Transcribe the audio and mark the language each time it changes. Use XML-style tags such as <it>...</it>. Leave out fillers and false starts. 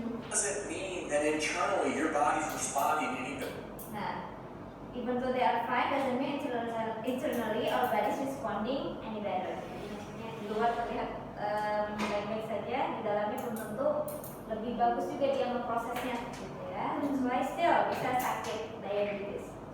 <en>Doesn't mean that internally your body's responding any better. Nah, even though they are fine, doesn't mean internally our body is responding any better.</en> <id>Jadi maksudnya di luar terlihat baik-baik saja, di dalamnya belum tentu lebih bagus juga dia memprosesnya, gitu ya.</id> <en>That's why still</en> <id>bisa sakit diabetes.</id>